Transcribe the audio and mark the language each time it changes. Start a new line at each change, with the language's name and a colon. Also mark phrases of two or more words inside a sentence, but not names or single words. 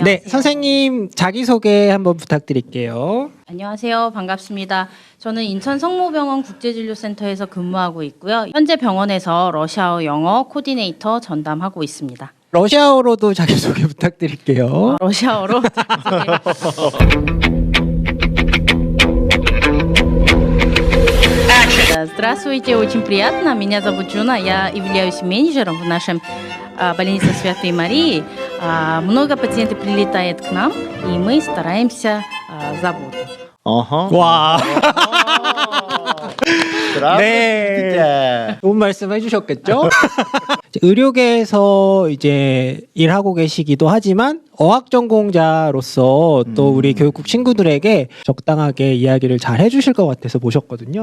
Korean: 네, 선생님 자기소개 한번 부탁드릴게요. 안녕하세요. 반갑습니다. 저는 인천 성모병원 국제진료센터에서 근무하고 있고요. 현재 병원에서 러시아어 영어 코디네이터 전담하고 있습니다. 러시아어로도 자기소개 부탁드릴게요.
Russian: 러시아어로 Здравствуйте, очень приятно. Меня зовут Джуна, я являюсь менеджером в нашем больнице Святой Марии. Много пациентов прилетает к нам, и мы стараемся заботу.
Korean: 와. 네. 네. 좋은 말씀 해주셨겠죠? 의료계에서 이제 일하고 계시기도 하지만 어학 전공자로서 또 우리 교육국 친구들에게 적당하게 이야기를 잘 해주실 것 같아서 모셨거든요.